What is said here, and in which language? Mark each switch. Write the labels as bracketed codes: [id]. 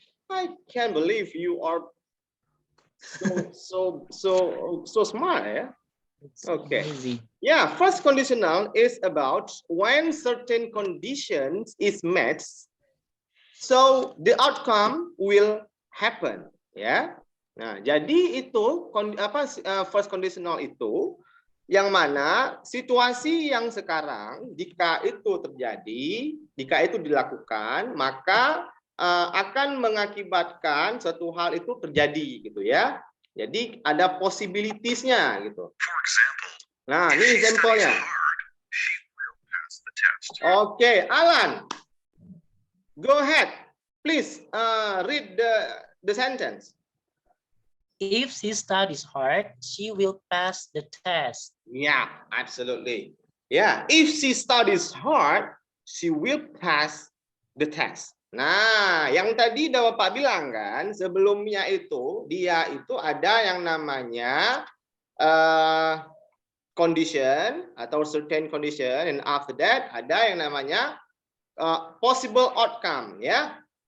[en] I can't believe you are so smart. Yeah. It's Okay. amazing. Yeah, first conditional is about when certain conditions is met, so the outcome will happen. Ya. [id] Nah, jadi itu first conditional itu yang mana situasi yang sekarang jika itu terjadi, jika itu dilakukan, maka akan mengakibatkan suatu hal itu terjadi gitu ya. Jadi ada possibilities-nya gitu. [en] For example, Nah, if [id] ini [en] she studies [id] example-nya. [en] hard, she will pass the test. Oke, Alan. Go ahead. Please read the sentence. If she studies hard, she will pass the test. Yeah, absolutely. Yeah, if she studies hard, she will pass the test. [id] Nah, yang tadi udah Bapak bilang kan, sebelumnya itu dia itu ada yang namanya condition atau [en] certain condition, and after that [id] ada yang namanya [en] possible outcome, [id] ya.